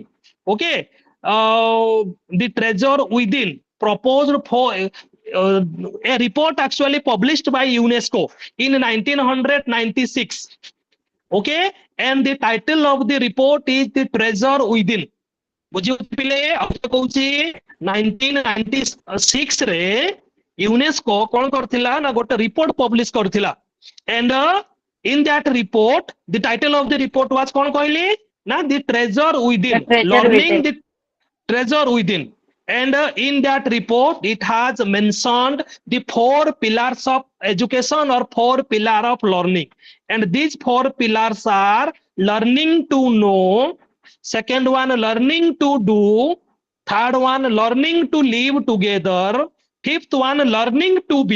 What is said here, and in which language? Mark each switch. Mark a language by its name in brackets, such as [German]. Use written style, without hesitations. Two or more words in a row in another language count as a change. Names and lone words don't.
[English] Okay. The treasure within proposed for a report actually published by UNESCO in 1996. Okay. And the title of the report is The Treasure Within. [Odia] ବୁଝିପାରିଲେ ଆଉ କହୁଛି 1996 ରେ ୟୁନେସ୍କୋ କଣ କରିଥିଲା ନା ଗୋଟେ [English] report publish କରିଥିଲା and in that report the title of the report was [Odia] କଣ କହିଲି ନା [English] the treasure within, learning the treasure within. And in that report it has mentioned the 4 pillars of education or 4 pillars of learning, and these 4 pillars are learning to know, second one learning to do, third one learning to live together, fifth one learning to be.